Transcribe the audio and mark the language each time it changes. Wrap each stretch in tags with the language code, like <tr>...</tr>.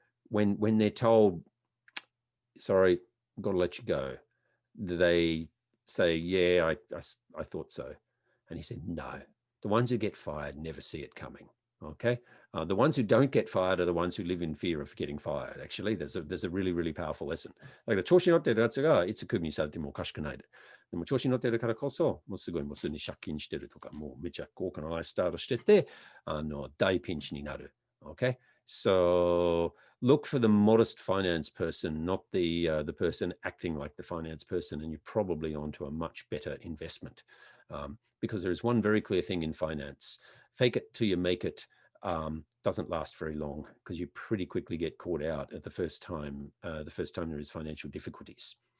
<en>When they're told, sorry, I've got to let you go. they say, yeah, I thought so. And he said, no, the ones who get fired never see it coming. Okay. The ones who don't get fired are the ones who live in fear of getting fired. Actually, there's a really, really powerful lesson.</en> <ja>Like, 調子に乗ってるやつがいつクビにされてもおかしくないで。でも調子に乗ってるからこそ、もうすごいもうすでに借金してるとか、もうめちゃ豪華なライフスタイルしてて、大ピンチになる。</ja> <en>Okay. So look for the modest finance person, not the person acting like the finance person, and you're probably onto a much better investment. Because there is one very clear thing in finance: fake it till you make it doesn't last very long, because you pretty quickly get caught out at the first time there is financial difficulties.</en>